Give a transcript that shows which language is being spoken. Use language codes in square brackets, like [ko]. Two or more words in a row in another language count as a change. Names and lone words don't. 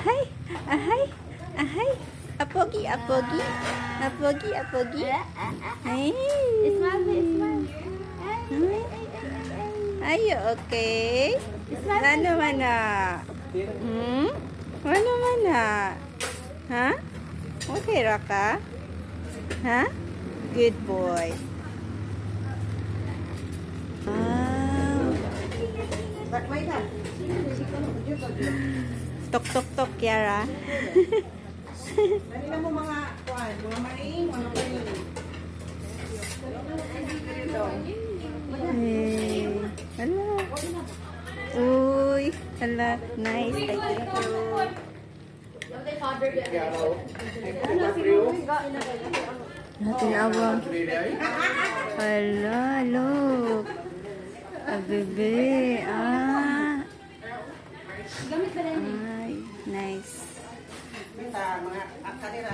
[en] Ahay, ahay, ahay. Apogi, apogi. Apogi, apogi. Ay. Are you okay? [ceb] Ano man na? Ano man na? Ha? Okay ra ka? Ha? [en] Good boy. Tok tok tok, Kiara. [tl] Kanina mo mga kuan, mga maring, mga maring. Hey. Hala. Uy. Hala. [en] Nice. I thank you. [tl] Tinawag. Hala. Look. A bebe. Ay. [en] Nice. [tl] Mga kanina